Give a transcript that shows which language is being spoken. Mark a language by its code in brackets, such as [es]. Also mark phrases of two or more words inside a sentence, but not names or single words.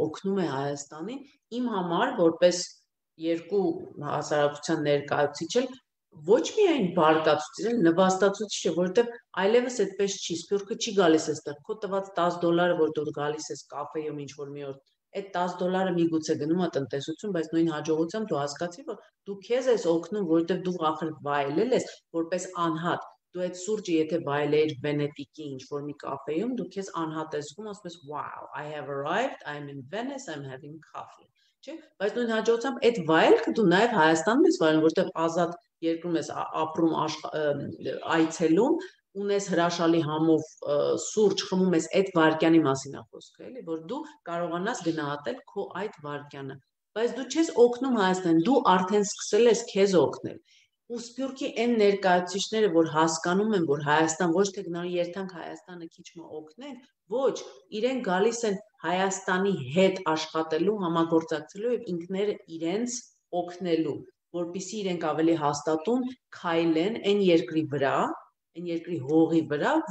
[hy] օգնում է Հայաստանին, իմ համար որպես երկու հասարակության ներկայացուցիչ էլ ոչ միայն բարկացուցիչ, այլ նվաստացուցիչ է, որովհետեւ այլևս այդպես չի, Սփյուռքը չի գալիս այստեղ, քո տված $10, որ դու գալիս ես կաֆեում ինչ որ մի օր, այդ $10 միգուցե գնում է տնտեսություն, բայց նույն հաջողությամբ դու հասկացի, որ դու քեզ ես օգնում, որովհետեւ դու ախր վայելել ես որպես անհատ, դու այդ սուրճը եթե վայելեիր Վենետիկի ինչ որ մի կաֆեում, դու քեզ անհատ ես զգում, ասում ես, [en] wow, I have arrived, I'm in Venice, I'm having coffee, [hy] չէ՞, բայց նույն հաջողությամբ այդ վայելքը դու նաև Հայաստանում ես վայելում, որովհետեւ ազատ երկրում ես ապրում այցելում, ունես հրաշալի համով սուրճ խմում ես, այդ վարկյանի մասին է խոսքը, էլի, որ դու կարողանաս գնահատել քո այդ վարկյանը, բայց դու չես օգնում Հայաստանին, դու արդեն սկսել ես քեզ օգնել։ Ու Սփյուռքի այն ներկայացուցիչները, որ հասկանում են, որ Հայաստան ոչ թե գնալու երթանք Հայաստանը քիչ մը օգնեն, ոչ, իրեն գալիս են Հայաստանի հետ աշխատելու, համագործակցելու եւ ինքները իրենց օգնելու, որպեսզի իրենք ավելի հաստատուն քայլեն այն երկրի վրա, այն երկրի հողի վրա,